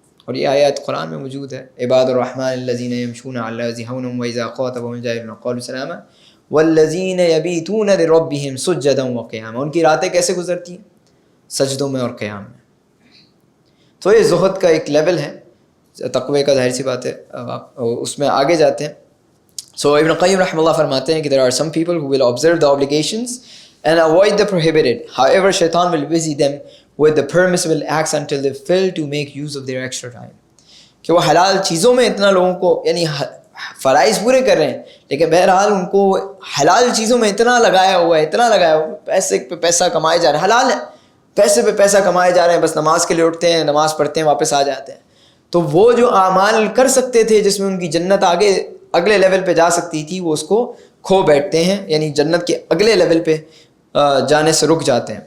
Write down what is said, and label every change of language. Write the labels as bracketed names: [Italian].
[Urdu] اور یہ آیات قرآن میں موجود ہے. [Arabic] عباد الرحمن الذین یمشون علی الارض ہونا واذا خاطبهم الجاہلون قالوا سلاما والذین یبیتون لربهم سجدا وقیاما. [Urdu] ان کی راتیں کیسے گزرتی ہیں؟ سجدوں میں اور قیام میں. تو یہ زہد کا ایک لیول ہے, تقوی کا, ظاہر سی بات ہے اس میں آگے جاتے ہیں. سو ابن قیم رحمہ اللہ فرماتے ہیں کہ [English] there are some people who will observe the obligations and avoid the prohibited. However, shaitan will busy them with the permissible acts until they fail to make use of their extra time. [Urdu] کہ وہ حلال چیزوں میں اتنا لوگوں کو یعنی فرائض پورے کر رہے ہیں لیکن بہرحال ان کو حلال چیزوں میں اتنا لگایا ہوا ہے, پیسے پہ پیسہ کمائے جا رہے ہیں, حلال ہے, پیسے پہ پیسہ کمائے جا رہے ہیں, بس نماز کے لیے اٹھتے ہیں, نماز پڑھتے ہیں, واپس آ جاتے ہیں. تو وہ جو اعمال کر سکتے تھے جس میں ان کی جنت اگلے لیول پہ جا سکتی تھی, وہ اس کو کھو بیٹھتے ہیں, یعنی جنت کے اگلے لیول پہ جانے سے رک جاتے ہیں.